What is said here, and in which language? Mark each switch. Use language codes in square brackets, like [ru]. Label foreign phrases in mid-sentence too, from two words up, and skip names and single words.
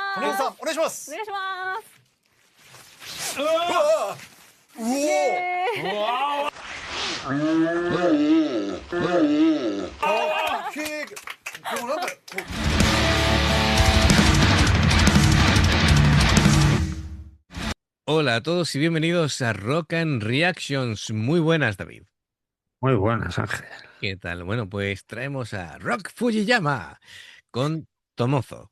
[ja] 金子さんお願いしまおす。願いします。うわうおイエーイ。あーこうなんかこう [es] Hola a todos y bienvenidos a Rock and Reactions. Muy buenas, David. Muy buenas, Ángel. ¿Qué tal? Bueno, pues traemos a Rock Fujiyama con Tomozo.